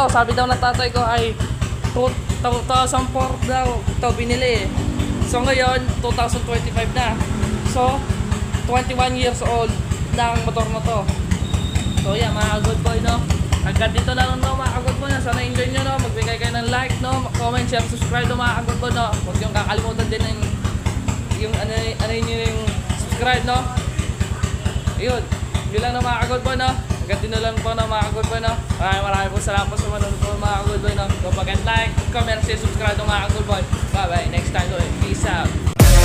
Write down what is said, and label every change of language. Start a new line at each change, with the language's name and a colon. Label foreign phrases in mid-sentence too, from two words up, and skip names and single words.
Filipino: Sabi daw ng tatay ko ay 2004 daw ito binili eh. So ngayon, 2025 na. So, 21 years old na ang motor na to.
English: So yeah,
Filipino: mga ka-gold boy no. Hanggang dito na lang no mga ka-gold boy no. Sana enjoy nyo no. Magbigay kayo ng like no.
English: Comment, share, subscribe
Filipino: no mga ka-gold boy no. Huwag yung kakalimutan din yung yung subscribe no. Ayun. Yun lang no mga ka-gold boy no. Hanggang dito na lang po no mga ka-gold boy no. Maraming po salamat po sa manonood po mga ka-gold boy no.
English: Don't forget like, comment, share, subscribe
Filipino: no mga
English: ka-gold boy. Bye bye. Next time no. Peace out.